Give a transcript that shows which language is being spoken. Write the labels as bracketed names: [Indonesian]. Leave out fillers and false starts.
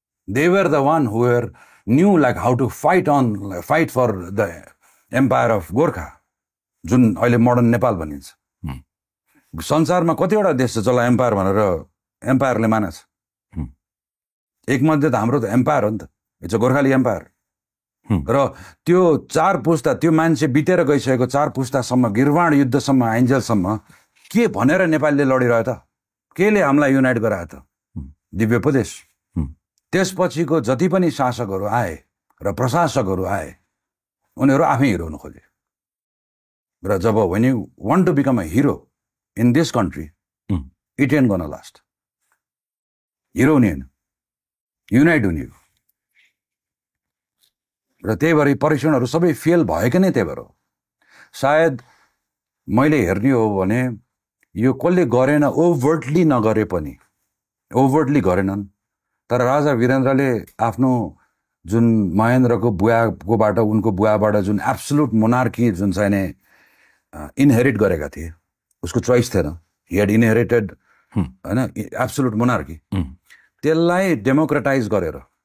[English] They were the one who knew like how to fight for the empire of Gorkha, [Nepali] जुन अहिले modern Nepal भनिन्छ। संसारमा कतिवटा देश छ जसलाई एम्पायर भनेर एम्पायरले मानेछ? एकमध्ये त हाम्रो त एम्पायर हो नि त, [English] It's a Gorkhali empire. [Nepali] र त्यो 4 पुस्ता त्यो मान्छे बितेर गइसकेको 4 पुस्तासम्म गिर्वाण युद्धसम्म आइन्जेलसम्म के भनेर नेपालले लडिरह्यो त, केले हामीलाई युनाइट गरायो त? दिव्य उपदेश। त्यसपछिको जति पनि शासकहरू आए र प्रशासकहरू आए उनीहरू आफै हिरो हुन खोजे। र जब [English] when you want to become a hero in this country, it ain't gonna last। [Nepali] Hero हुने होइन, युनाइट हुने हो। र त्यही भएर परीक्षणहरू सबै फेल भएको नै त्यही भएर हो। सायद मैले हेर्ने हो भने यो कसले गरेन, ओभर्टली नगरे पनि, ओभर्टली गरेनन्, तर राजा वीरेन्द्रले आफ्नो जुन महेन्द्रको बुवाकोबाट उनको बुवाबाट जुन एब्सोल्युट मोनार्की जुन चाहिँ इनहेरिट गरेका थिए, उसको चोइस थिएन, [English] he had inherited an absolute monarchy, [Nepali] त्यसलाई डेमोक्रेटाइज गरेर